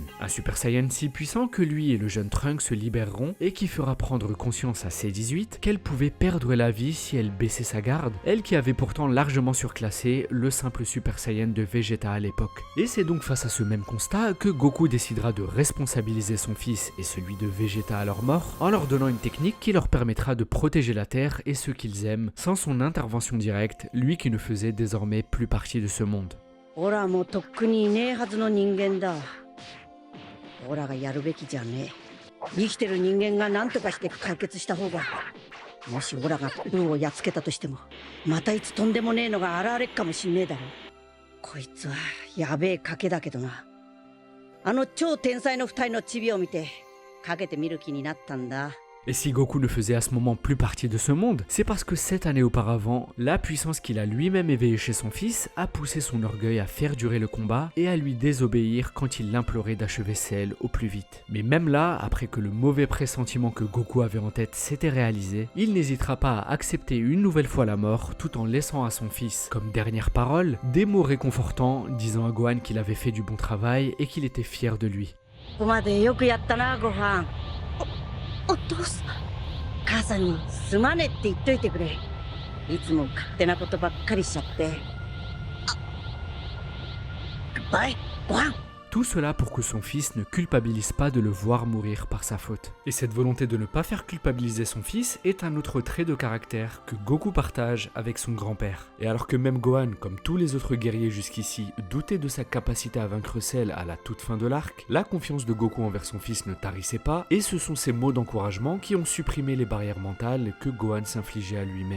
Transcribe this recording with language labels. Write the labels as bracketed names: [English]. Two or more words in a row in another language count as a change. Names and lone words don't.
[French] Un Super Saiyan si puissant que lui et le jeune Trunks se libéreront et qui fera prendre conscience à C-18 qu'elle pouvait perdre la vie si elle baissait sa garde, elle qui avait pourtant largement surclassé le simple Super Saiyan de Vegeta à l'époque. Et c'est donc face à ce même constat que Goku décidera de responsabiliser son fils et celui de Vegeta à leur mort en leur donnant une technique qui leur permettra de protéger la Terre et ceux qu'ils aiment sans son intervention directe, lui qui ne faisait désormais plus partie de ce monde. [Japanese] オラもとっくにいねえはずの人間だ。オラがやるべきじゃねえ。生きてる人間が何とかして解決した方が。もしオラがブーをやっつけたとしても、またいつとんでもねえのが現れっかもしんねえだろ。こいつはやべえ賭けだけどな。あの超天才の二人のチビを見て、かけてみる気になったんだ。 [French] Et si Goku ne faisait à ce moment plus partie de ce monde, c'est parce que 7 années auparavant, la puissance qu'il a lui-même éveillée chez son fils a poussé son orgueil à faire durer le combat et à lui désobéir quand il l'implorait d'achever Cell au plus vite. Mais même là, après que le mauvais pressentiment que Goku avait en tête s'était réalisé, il n'hésitera pas à accepter une nouvelle fois la mort tout en laissant à son fils, comme dernière parole, des mots réconfortants disant à Gohan qu'il avait fait du bon travail et qu'il était fier de lui. [Japanese] ここまでよくやったな、ご飯。 お父さん母さんにすまねって言っといてくれいつも勝手なことばっかりしちゃってバイご飯 [French] Tout cela pour que son fils ne culpabilise pas de le voir mourir par sa faute. Et cette volonté de ne pas faire culpabiliser son fils est un autre trait de caractère que Goku partage avec son grand-père. Et alors que même Gohan, comme tous les autres guerriers jusqu'ici, doutait de sa capacité à vaincre Cell à la toute fin de l'arc, la confiance de Goku envers son fils ne tarissait pas, et ce sont ces mots d'encouragement qui ont supprimé les barrières mentales que Gohan s'infligeait à lui-même.